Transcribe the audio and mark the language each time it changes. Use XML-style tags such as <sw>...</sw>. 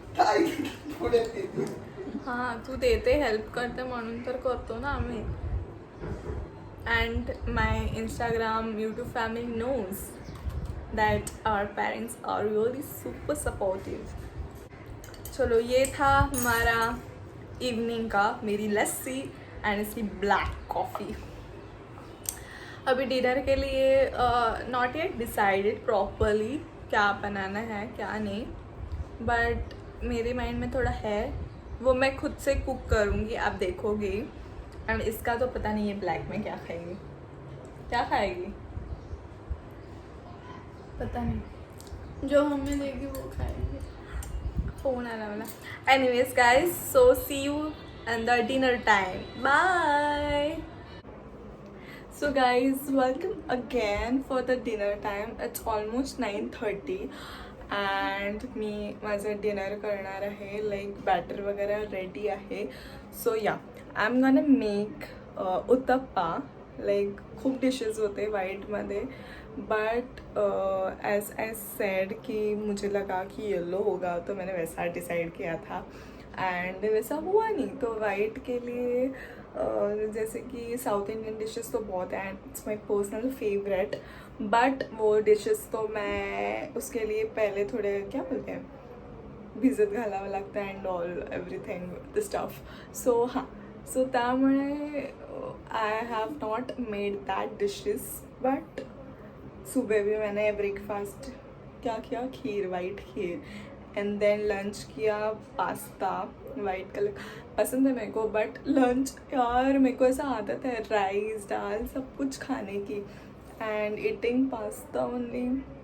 <mr>हां तू देते हेल्प करते म्हणून तर करतो ना आम्ही.</mr> <en>and my Instagram YouTube family knows that our parents are really super supportive.</en> <hi>चलो ये था हमारा इवनिंग का, मेरी लस्सी एंड इसकी ब्लैक कॉफ़ी. अभी डिनर के लिए नॉट येट डिसाइडेड प्रॉपरली क्या बनाना है क्या नहीं, बट मेरे माइंड में थोड़ा है, वो मैं खुद से कुक करूँगी, आप देखोगे. एंड इसका तो पता नहीं है ब्लैक में क्या खाएगी. क्या खाएगी पता नहीं, जो हमें देगी वो खाएंगे. फोन आना वाला.</hi> <en>Anyways guys, so see you in the dinner time. Bye. So guys welcome again for the dinner time. It's almost 9:30</en> <mr>and मी माझं डिनर करणार आहे. लाईक बॅटर वगैरे रेडी आहे.</mr> <en>So yeah I am gonna make uttappa.</en> <mr>Like खूप dishes होते वाइटमध्ये,</mr> <hi>but as I said कि मुझे लगा कि येलो होगा तो मैंने वैसा डिसाइड किया था एंड वैसा हुआ नहीं. तो वाइट के लिए जैसे कि साउथ इंडियन डिशेस तो बहुत हैं,</hi> <en>it's my personal favourite,</en> <hi>but वो डिशेस तो मैं उसके लिए पहले थोड़े क्या बोलते हैं</hi> <mr>भिजत घालावं लागतं</mr> <hi>and all everything the stuff.</hi> <mr>So हां, सो त्यामुळे</mr> <en>I have not made that dishes.</en> <hi>But सुबह भी मैंने ब्रेकफास्ट क्या किया, खीर, white kheer, and then lunch किया पास्ता. वाइट कलर पसंद है मेरे को, बट लंच यार मेरे को ऐसा आदत है राइस दाल सब कुछ खाने की, एंड ईटिंग पास्ता ओनली.</hi>